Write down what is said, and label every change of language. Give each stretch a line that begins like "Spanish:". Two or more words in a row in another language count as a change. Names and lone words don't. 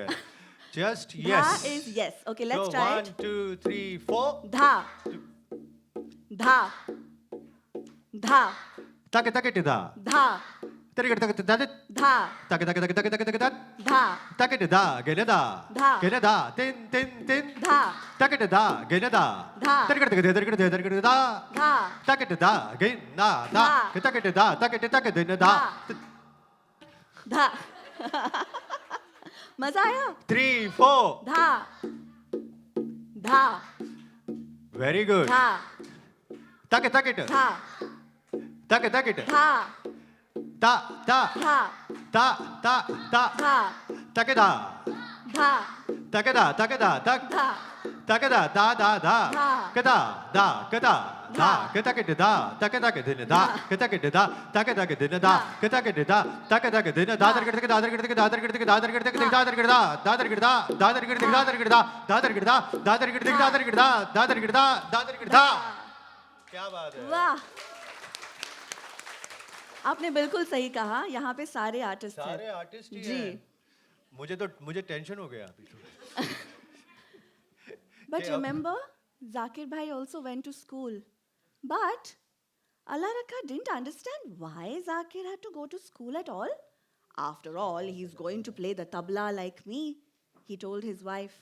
English: Just yes. Dha is yes. Okay, let's so try 1, it. 2, 3, 4. Dha. Dha. Dha. Take da. Dha. Take da. Dha. Take da. Dha. Take da. Gene da. Dha. Gene da. Tin. Dha. Take da. Gene da. Dha. Take da. Dha. Take da. Gene da. Dha. Take da. Take da. Da. Dha.
Hindi: मजा आया?
English: 3, 4. Dha. Dha. Very good. Dha. Take. Dha. Take. Dha. Ta. Dha. Ta. Take da. Dha. Take da. Dha. Take da. Da. Dha. Kada. Da. Da. Take da. Take da. Take da. Take da. Take da. Take da. Take da. Take da. Da.
Hindi: क्या बात है? वाह, आपने बिल्कुल सही कहा. यहाँ पे सारे आर्टिस्ट हैं. सारे आर्टिस्ट ही जी. हैं. मुझे टेंशन हो गया अभी.
English: But remember, Zakir Bhai also went to school. But Allah Rakha didn't understand why Zakir had to go to school at all. After all, he's going to play the tabla like me, he told his wife.